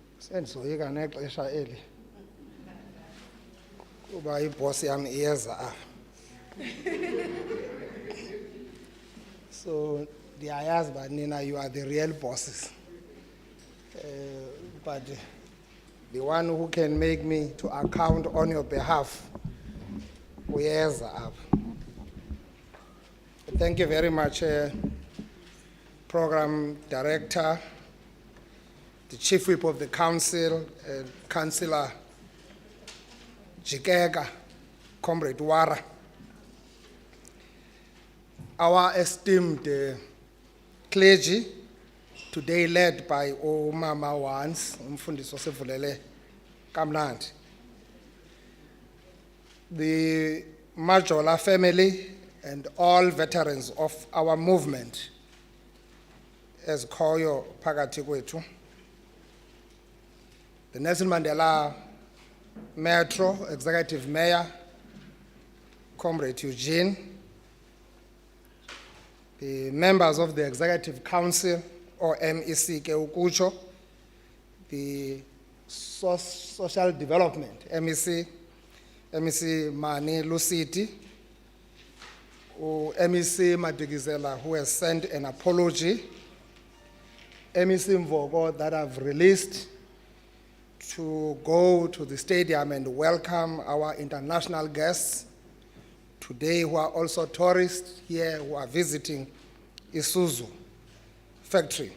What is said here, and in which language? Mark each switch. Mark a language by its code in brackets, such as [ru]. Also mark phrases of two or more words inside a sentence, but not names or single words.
[xh] Sendizoyika nexesha eli. Kuba iboss yami iyeza apha. [en] So [xh] ndiyayazi uba nina [en] you are the real bosses. But the one who can make me to account on your behalf, [xh] uyeza apha. [en] Thank you very much, Program Director, the Chief Whip of the Council, Councillor Jikega, Comrade Wara, our esteemed clergy, today led by Mama Wans, [xh] Umfundisi Osevulele Kamnandi, [en] the Majola family, and all veterans of our movement, as Koyo [xh] phakathi kwethu, [en] the Nelson Mandela Metro Executive Mayor, Comrade Eugene, the members of the Executive Council, or MEC [xh] ke ukutsho, [en] the Social Development, MEC Mani Lusiti, MEC Madikizela, who has sent an apology, MEC Mvogo, that have released to go to the stadium and welcome our international guests today, who are also tourists here, who are visiting Isuzu factory.